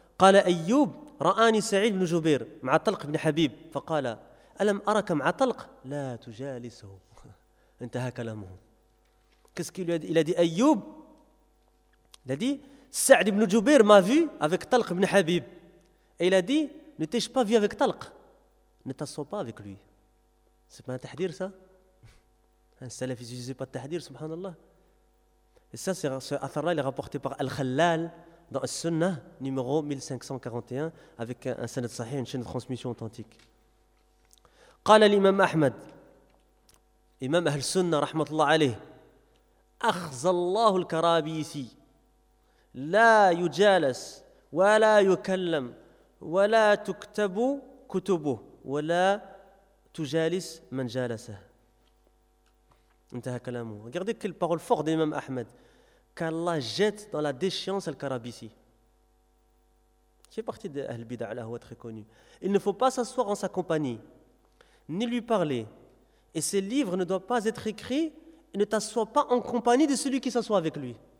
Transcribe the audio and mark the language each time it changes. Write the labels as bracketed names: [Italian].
[Arabic] قال أيوب رآني سعيد بن جبير مع طلق بن حبيب فقال ألم أرك مع طلق لا تجالسه انتهى كلامه. [French] Qu'est-ce qu'il lui a dit? Il a dit Ayyub, il a dit Sa'd ibn Jubair m'a vu avec Talq ibn Habib. Et il a dit ne t'ai-je pas vu avec Talq? Ne t'assois pas avec lui. C'est pas un tahdir ça? Un salaf il n'utilisait pas de tahdir, subhanallah. Et ça, ce athar-là, il est rapporté par Al-Khalal dans Sunnah numéro 1541 avec un sanad sahih, une chaîne de transmission authentique. Qala l'imam Ahmad, imam Ahl Sunnah, rahmatullah alayhi. [Arabic] أخذ الله الكرابيسي لا يجالس ولا يكلم ولا تكتب كتبه ولا تجالس من جالسه. انتهى كلامه. [French] Regardez quelle parole forte d'Imam Ahmed. Qu'Allah jette dans la déchéance al-Karabisi. Qui est partie de Ahl Bid'a, Allah, très connu. Il ne faut pas s'asseoir en sa compagnie, ni lui parler. Et ses livres ne doivent pas être écrits. Et ne t'assois pas en compagnie de celui qui s'assoit avec lui.